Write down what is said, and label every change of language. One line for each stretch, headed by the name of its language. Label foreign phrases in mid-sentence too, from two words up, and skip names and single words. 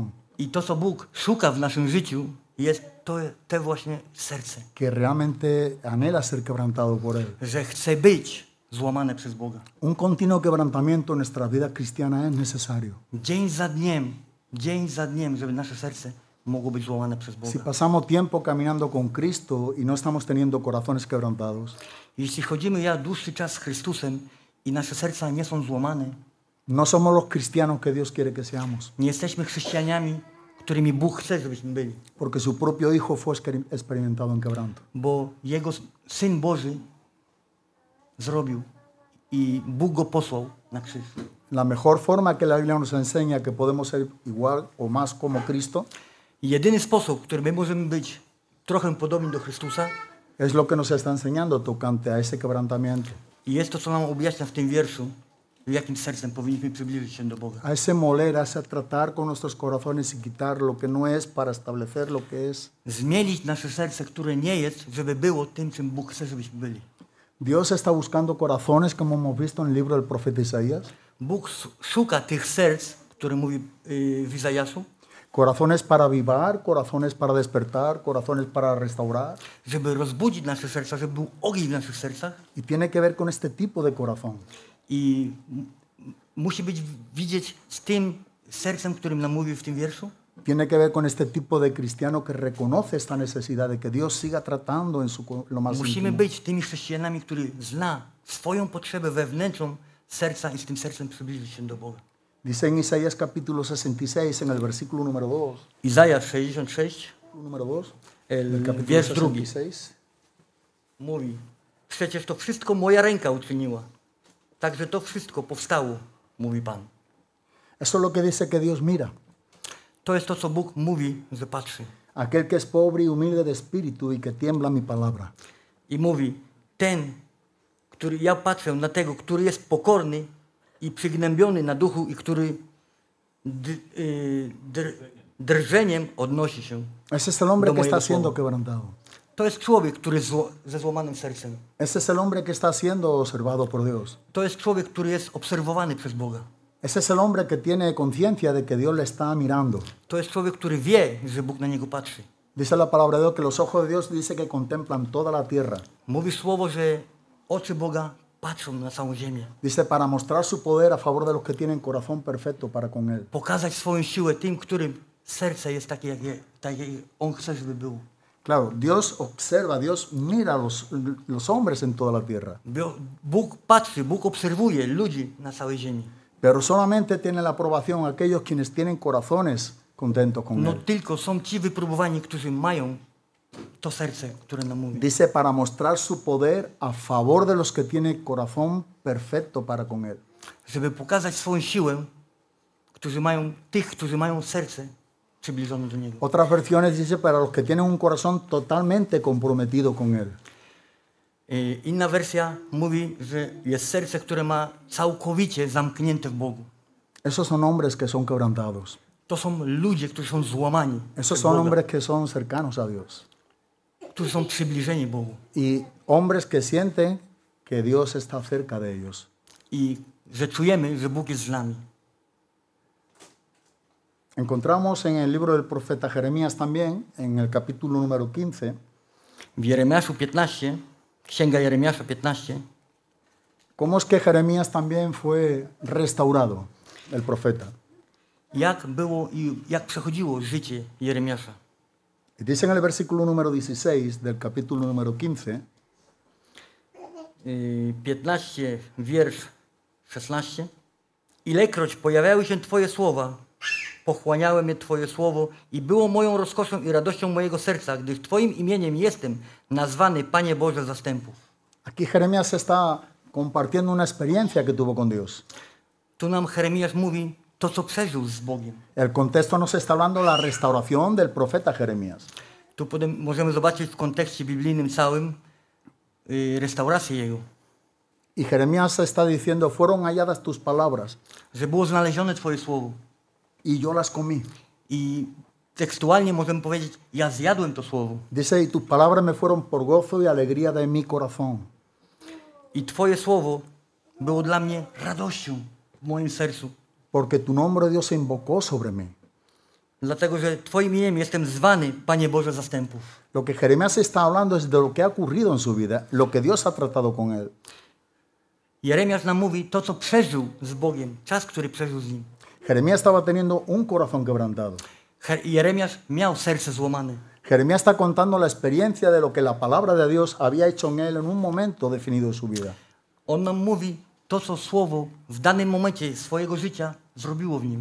Polish: I to, co Bóg szuka w naszym życiu, jest te właśnie serce,
Spanish: que realmente anhela ser quebrantado por Él.
Polish: że chce być złamane przez Boga.
Spanish: Un continuo quebrantamiento en nuestra vida cristiana es necesario.
Polish: Dzień za dniem, żeby nasze serce mogło być złamane przez
Spanish: Si
Polish: Boga.
Spanish: pasamos tiempo caminando con Cristo y no estamos teniendo corazones quebrantados,
Polish: Jeśli chodzimy dłuższy czas z Chrystusem i nasze serca nie są złamane,
Spanish: no somos los cristianos que Dios quiere que seamos,
Polish: nie jesteśmy chrześcijanami, którymi Bóg chce, żebyśmy byli.
Spanish: porque su propio Hijo fue experimentado en quebranto.
Polish: Bo Jego Syn Boży zrobił i Bóg Go posłał na krzyż.
Spanish: La mejor forma que la Biblia nos enseña que podemos ser igual o más como Cristo
Polish: I jedyny sposób, w którym my możemy być trochę podobni do Chrystusa,
Spanish: es lo que nos está enseñando tocante a ese quebrantamiento,
Polish: i jest to, co nam objaśnia w tym wierszu, jakim sercem powinniśmy przybliżyć się do Boga.
Spanish: a ese moler, a ese tratar con nuestros corazones y quitar lo que no es para establecer lo que es.
Polish: Zmienić nasze serce, które nie jest, żeby było tym, czym Bóg chce, żebyśmy byli.
Spanish: Dios está buscando corazones, como hemos visto en el libro del profeta Isaías,
Polish: Bóg szuka tych serc, które mówi w Izajaszu,
Spanish: corazones para avivar, corazones para despertar, corazones para restaurar,
Polish: żeby rozbudzić nasze serca, żeby był ogień w naszych sercach
Spanish: y tiene que ver con este tipo de corazón.
Polish: i musi być widzieć z tym sercem, którym nam mówi w tym wierszu.
Spanish: Tiene que ver con este tipo de cristiano que reconoce esta necesidad de que Dios siga tratando en lo más
Polish: Musimy
Spanish: íntimo.
Polish: być tymi chrześcijanami, którzy zna swoją potrzebę wewnętrzną serca i z tym sercem przybliżyć się do Boga.
Spanish: Dice en Isaías capítulo 66, en el versículo número 2,
Polish: Izajasz 66,
Spanish: número 2, el del capítulo
Polish: wiersz drugi 66. mówi: przecież to wszystko moja ręka uczyniła. Także to wszystko powstało, mówi Pan.
Spanish: Eso es lo que dice que Dios mira.
Polish: To jest to, co Bóg mówi, że patrzy.
Spanish: Aquel que es pobre y humilde de espíritu y que tiembla mi palabra.
Polish: I mówi: ja patrzę na tego, który jest pokorny i przygnębiony na duchu i który drżeniem odnosi się.
Spanish: Ese es el hombre
Polish: Do
Spanish: que está
Polish: mojego
Spanish: siendo
Polish: słowa.
Spanish: quebrantado.
Polish: To jest człowiek, który ze złamanym sercem.
Spanish: Ese es el hombre que está siendo observado por Dios.
Polish: To jest człowiek, który jest obserwowany przez Boga.
Spanish: Ese es el hombre que tiene conciencia de que Dios le está mirando.
Polish: To jest człowiek, który wie, że Bóg na niego patrzy.
Spanish: Dice la palabra de Dios que los ojos de Dios dice que contemplan toda la tierra.
Polish: Mówi słowo, że oczy Boga patrzą na całą ziemię.
Spanish: Dice para mostrar su poder a favor de los que tienen corazón perfecto para con Él.
Polish: Pokazać swoją siłę tym, którym serce jest takie, jak On chce, żeby było.
Spanish: Claro, Dios observa, Dios mira a los hombres en toda la tierra.
Polish: Bóg patrzy, Bóg obserwuje ludzi na całej ziemi.
Spanish: Pero solamente tiene la aprobación aquellos quienes tienen corazones contentos con
Polish: No
Spanish: Él.
Polish: tylko są ci wypróbowani, którzy mają to serce, które nam mówi.
Spanish: Dice para mostrar su poder a favor de los que tienen corazón perfecto para con Él.
Polish: Żeby pokazać swoją siłę, którzy mają serce przybliżone do Niego.
Spanish: Otras versiones dice para los que tienen un corazón totalmente comprometido con Él.
Polish: Inna wersja mówi, że jest serce, które ma całkowicie zamknięte w Bogu.
Spanish: Esos son hombres que son quebrantados.
Polish: To są ludzie, którzy są złamani
Spanish: Esos
Polish: przez
Spanish: son
Polish: Boga,
Spanish: hombres que son cercanos a Dios.
Polish: którzy są przybliżeni Bogu.
Spanish: Y hombres que sienten que Dios está cerca de ellos.
Polish: I że czujemy, że Bóg jest z nami.
Spanish: Encontramos en el libro del profeta Jeremías también, en el capítulo número 15,
Polish: w Jeremiaszu 15, Księga Jeremiasza 15,
Spanish: cómo es que Jeremías también fue restaurado, el profeta.
Polish: jak było i jak przechodziło życie Jeremiasza.
Spanish: Y dice en el versículo número 16 del capítulo número 15,
Polish: 15, wiersz 16. Ilekroć pojawiały się Twoje słowa, pochłaniałem je Twoje słowo i było moją rozkoszą i radością mojego serca, gdyż Twoim imieniem jestem nazwany Panie Boże zastępów.
Spanish: aquí Jeremías está compartiendo una experiencia que tuvo con Dios.
Polish: Tu nam Jeremiasz mówi to, co przeżył z Bogiem.
Spanish: El contexto nos está hablando de la restauración del profeta Jeremías.
Polish: Tu potem możemy zobaczyć w kontekście biblijnym całym restaurację jego.
Spanish: Y Jeremías está diciendo, fueron halladas tus palabras
Polish: Że było znalezione Twoje słowo.
Spanish: y yo las comí.
Polish: I tekstualnie możemy powiedzieć, ja zjadłem to słowo.
Spanish: Dice, y tus palabras me fueron por gozo y alegría de mi corazón.
Polish: I Twoje słowo było dla mnie radością w moim sercu.
Spanish: Porque tu nombre, Dios, se invocó sobre mí.
Polish: Dlatego, że Twoim imieniem jestem zwany Panie Boże zastępów.
Spanish: Lo que Jeremías está hablando es de lo que ha ocurrido en su vida, lo que Dios ha tratado con él.
Polish: Jeremiasz nam mówi to, co przeżył z Bogiem, czas, który przeżył z Nim.
Spanish: Jeremías estaba teniendo un corazón quebrantado.
Polish: Jeremiasz miał serce złamane.
Spanish: Jeremías está contando la experiencia de lo que la palabra de Dios había hecho en él en un momento definido de su vida.
Polish: On nam mówi to, co Słowo w danym momencie swojego życia zrobiło w nim.